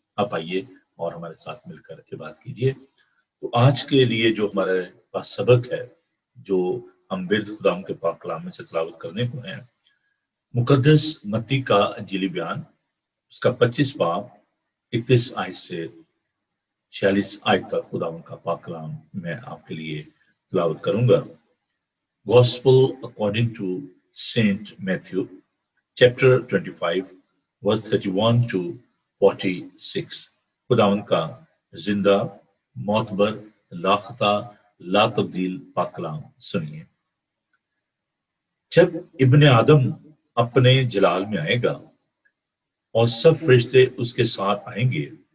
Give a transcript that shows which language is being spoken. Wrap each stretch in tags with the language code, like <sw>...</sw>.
<hi>आप आइए और हमारे साथ मिलकर के बात कीजिए। तो आज के लिए जो हमारे पास सबक है, जो हम बिरद खुदाम के पाक कलाम में से तिलावत करने को है, मुकद्दस मत्ती का इंजीली बयान, उसका 25 बाब 31 आयत से 46 आयत तक खुदाम का पाक कलाम मैं आपके लिए तिलावत करूंगा।</hi> <en>Gospel according to Saint Matthew, chapter 25, verse 31 to 46।</en> <hi>खुदावन का जिंदा, मोतबर, लाखता, ला तब्दील पाक कलाम सुनिए। जब इब्ने आदम अपने जलाल में आएगा और सब फरिश्ते उसके साथ आएंगे,</hi>